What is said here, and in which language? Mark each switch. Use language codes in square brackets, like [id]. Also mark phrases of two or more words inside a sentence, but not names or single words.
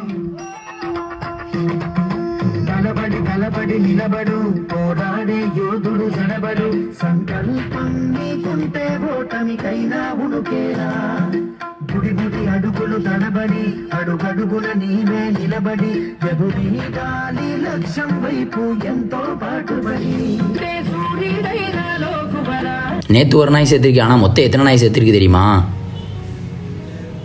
[te] కలబడి నిలబడు, పోరాడే యోధుడు జనబడు. సంకల్పం నీకుంటే ఓటమికైనా ఉడుకేరా. గుడి అడుగులు తడబడి, అడుగడుగుల నీవే నిలబడి, ఎదురి గాలి లక్ష్యం వైపు ఎంతో పాటుబడి. [ta] நேற்று ஒரு நாய் சேர்த்துருக்கு, ஆனால் மொத்தம் எத்தனை நாய் சேர்த்துருக்கு தெரியுமா?